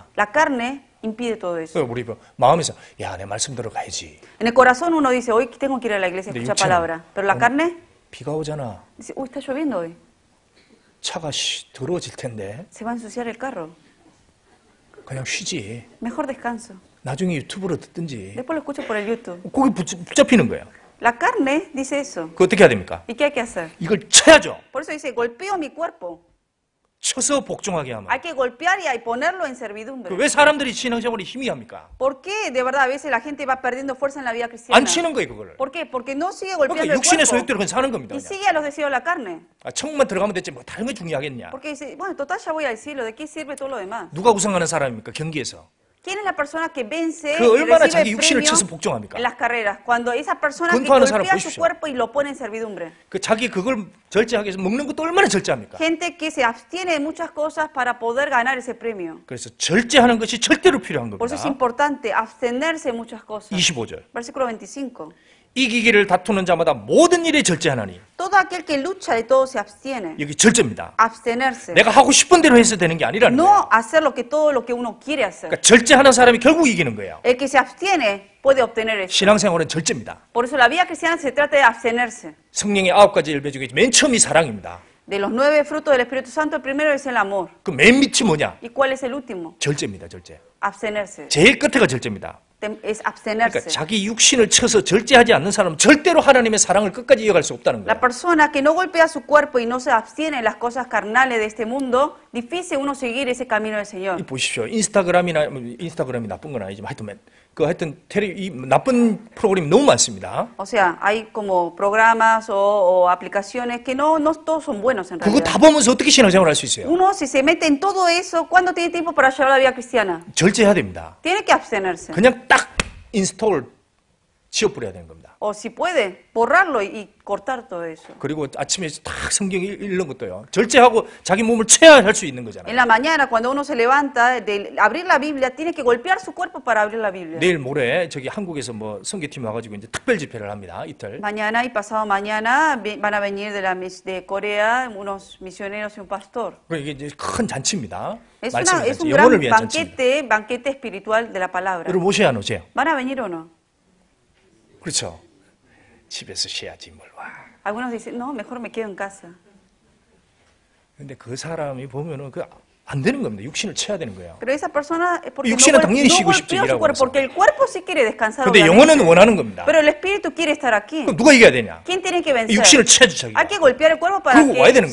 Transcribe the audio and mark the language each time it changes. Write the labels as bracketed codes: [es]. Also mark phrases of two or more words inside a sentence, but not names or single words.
[es] La carne impide todo eso. [ko] 그래서 우리 마음에서 야, 내 말씀 들어가야지. [es] En el corazón uno dice, hoy tengo que ir a la iglesia a [ko] 근데 [es] escuchar [ko] 육체는 [es] palabra. Pero la carne [ko] 비가 오잖아. [es] dice, uy, está lloviendo hoy. [ko] 차가 더러워질 텐데 [es] Se va a ensuciar el carro. [ko] 그냥 쉬지. [es] Mejor descanso. [ko] 나중에 유튜브로 듣든지. [es] Después lo escucho por el YouTube. [ko] 거기 붙잡히는 거예요. [es] La carne dice eso. [ko] 그 어떻게 해야 됩니까? [es] ¿Y qué hay que hacer? [ko] 이걸 쳐야죠. [es] Por eso dice, golpeo mi cuerpo. [ko] 쳐서 복종하게 하면. [es] Hay que golpear y ponerlo en servidumbre. [ko] 왜 사람들이 신앙생활이 희미합니까? [es] ¿Por qué de verdad a veces la gente va perdiendo fuerza en la vida cristiana? [ko] 안 치는 거예요, 그거를. [es] ¿Por qué? Porque no sigue golpeando [ko] 그러니까 [es] el [ko] 육신의 [es] cuerpo [ko] 소욕대로 그냥 사는 겁니다. [es] y [ko] 그냥. [es] sigue a los deseos de la carne. [ko] 아, 천국만 들어가면 됐지 뭐 다른 거 중요하겠냐? [es] Porque dice, bueno, total ya voy al cielo, ¿de qué sirve todo lo demás? [ko] 누가 우승하는 사람입니까? 경기에서. [es] ¿Quién es la persona que vence [ko] 그 [es] y [ko] 얼마나 [es] recibe [ko] 자기 [es] el [ko] 육신을 [es] premio [ko] 쳐서 복종합니까? [es] en las carreras? Cuando esa persona que [ko] 권투하는 사람 [es] golpea su [ko] 보십시오. [es] cuerpo y lo pone en servidumbre. [ko] 그 자기 그걸 절제하기 위해서 먹는 것도 얼마나 절제합니까? [es] Gente que se abstiene de muchas cosas para poder ganar ese premio. [ko] 그래서 절제하는 것이 절대로 필요한 [es] Por eso es [ko] 겁니다. [es] importante abstenerse de muchas cosas. [ko] 25절. [es] Versículo 25. [ko] 이기기를 다투는 자마다 모든 일에 절제하나니. [es] Todo aquel que lucha de todo se abstiene. [ko] 여기 절제입니다. [es] Abstenerse. [ko] 내가 하고 싶은 대로 해서 되는 게 아니라는 거예요. [es] No hacer todo lo que uno quiere hacer. [ko] 그러니까 절제하는 사람이 결국 이기는 거예요. [es] El que se abstiene puede obtener eso. [ko] 신앙생활은 절제입니다. [es] Por eso la vida cristiana se trata de abstenerse. [ko] 성령의 9가지 열매 중에 맨 처음이 사랑입니다. [es] De los 9 frutos del Espíritu Santo, el primero es el amor. [ko] 그 맨 밑이 뭐냐? [es] ¿Y cuál es el último? [ko] 절제입니다, 절제. [es] Abstenerse. [ko] 제일 끝에가 절제입니다. [es] Es [ko] 그러니까 [es] abstenerse. [ko] 자기 육신을 쳐서 절제하지 않는 사람은 절대로 하나님의 사랑을 끝까지 이어갈 수 없다는 [es] La [ko] 거예요. [es] persona que no golpea su cuerpo y no se abstiene de las cosas carnales de este mundo, difícil uno seguir ese camino del Señor. [ko] 이 보십시오. 인스타그램이 나쁜 건 아니지만 하여튼 이 나쁜 프로그램이 너무 많습니다. [es] O sea, hay como programas o aplicaciones que no todos son buenos en [ko] 그거 [es] realidad. [ko] 다 보면서 어떻게 신앙생활 할 수 있어요? [es] Uno, si se mete en todo eso, ¿cuándo tiene tiempo para llevar la vida cristiana? [ko] 절제해야 됩니다. [es] Tiene que abstenerse. [ko] 그냥 딱 인스톨 지워버려야 되는 겁니다. [es] O si puede, borrarlo y cortar todo eso. [ko] 그리고 아침에 딱 성경 읽는 것도요. 절제하고 자기 몸을 쳐야 할 수 있는 거잖아요. [es] En la mañana, cuando uno se levanta, de abrir la Biblia, tiene que golpear su cuerpo para abrir la Biblia. [ko] 내일 모레 저기 한국에서 뭐 선교팀 와가지고 이제 특별 집회를 합니다. 이틀. [es] Mañana y pasado mañana van a venir de Corea unos misioneros y un pastor. [ko] 이게 이제 큰 잔치입니다. [es] Es [ko] 말씀의 [es] un [ko] 잔치, [es] gran [ko] 영혼을 위한 잔치입니다. [es] banquete espiritual de la palabra. [ko] 여러분 오세요, 안 오세요? [es] ¿Van a venir o no? [ko] 그렇죠. 집에서 쉬어야지 뭘 와. [es] Algunos dicen, no, mejor me quedo en casa. [ko] 근데 그 사람이 보면은 그 안 되는 겁니다. 육신을 쳐야 되는 거예요. [es] Pero esa persona es porque [ko] 육신은 당연히 쉬고 싶죠, [es] golpeó su [ko] 일하고 [es] cuerpo, [ko] 나서. [es] porque el cuerpo sí quiere descansar. [ko] 근데 [es] obviamente. [ko] 영혼은 원하는 겁니다. [es] Pero el espíritu quiere estar aquí. [ko] 그럼 누가 이겨야 되냐? [es] ¿Quién tiene que vencer? [ko] 육신을 쳐야지 자기가. [es] Hay que golpear el cuerpo para [ko] 그리고 와야 되는